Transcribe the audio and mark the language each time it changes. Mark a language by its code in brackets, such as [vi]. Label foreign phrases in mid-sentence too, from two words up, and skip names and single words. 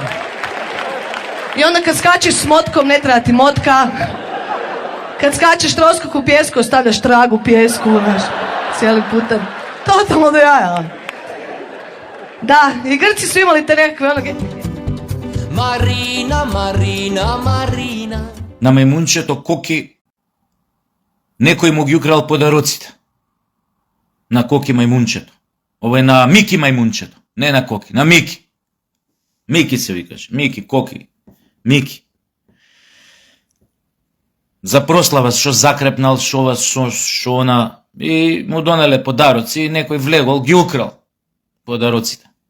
[hr] I onda kad skačeš s motkom, ne treba ti motka. Kad skačeš troskok u pjesku, ostavljaš trag u pjesku, znaš, cijeli putem. Totalno do jaja. Da, i Grci su imali te nekakve onoge. Marina, Marina, Marina. [mk] На мајмунчето Коки некој му ги украл подароците. На Коки мајмунчето. Ова е на Мики мајмунчето, не на Коки, на Мики. Мики се викаш, Мики, Коки, Мики. За прослава што закрепнал, шо она, и му донеле подароци, и некој влегол ги украл подароците.